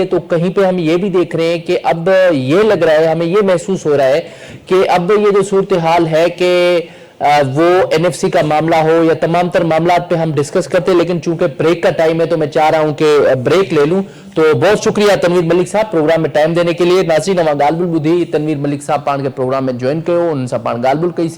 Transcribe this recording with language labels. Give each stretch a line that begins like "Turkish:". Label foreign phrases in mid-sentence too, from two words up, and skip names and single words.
Hindi: तो कहीं पे हम ये भी देख रहे हैं कि अब ये लग रहा है, हमें ये महसूस हो रहा है कि अब ये जो सूरत हाल है कि वो एनएफसी का मामला हो या तमाम तर मामलात पे हम डिस्कस करते हैं, लेकिन चूंकि ब्रेक का टाइम है तो मैं चाह रहा हूं कि ब्रेक ले लूं। तो बहुत शुक्रिया तनवीर मलिक साहब प्रोग्राम में टाइम देने के लिए।
Sindhi: नाज़रीन, अवां ॻाल्हि ॿुधी ॿुधी तनवीर मलिक साहब पाण के प्रोग्राम में ज्वाइन कयो, उन सां पाण ॻाल्हि ॿोल कईसीं।